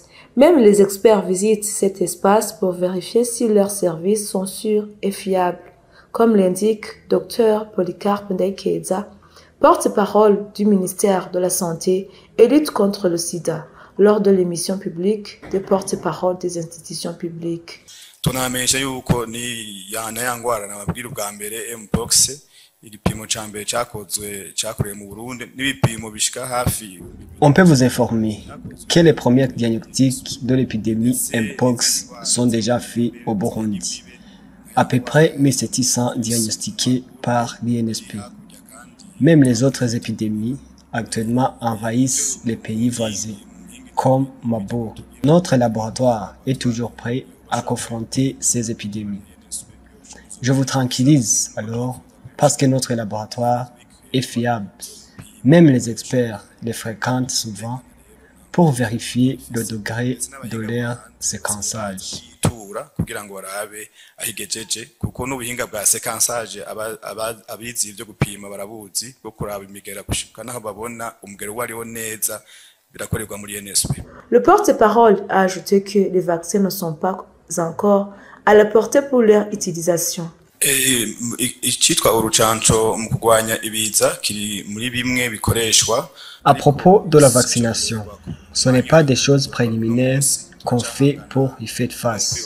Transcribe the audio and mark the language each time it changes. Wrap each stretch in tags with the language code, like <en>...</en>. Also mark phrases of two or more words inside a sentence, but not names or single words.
<fr>Même les experts visitent cet espace pour vérifier si leurs services sont sûrs et fiables, comme l'indique Dr Polycarpe Ndayikeza, porte-parole du ministère de la Santé et lutte contre le sida, lors de l'émission publique des porte-parole des institutions publiques.</fr> <rn>Tunamenyesha yuko ni yana yangwara nababwira ubwa mbere Mpox.</rn> <fr>On peut vous informer que les premiers diagnostics de l'épidémie Mpox sont déjà faits au Burundi. À peu près 1700 diagnostiqués par l'INSP. Même les autres épidémies actuellement envahissent les pays voisins, comme Marburg. Notre laboratoire est toujours prêt à confronter ces épidémies. Je vous tranquillise alors, parce que notre laboratoire est fiable. Même les experts les fréquentent souvent pour vérifier le degré de leur séquençage.</fr> <rn>kugira ngo barabe ahigejeje kuko n'ubuhinga bwa séquençage abizi byo gupima barabuzi bwo kuraba imigera gushika naho babona umugero wariho neza birakorerwa muri NSP.</rn> <fr>Le porte-parole a ajouté que les vaccins ne sont pas encore à la portée pour leur utilisation. À propos de la vaccination, ce n'est pas des choses préliminaires qu'on fait pour y faire face.</fr>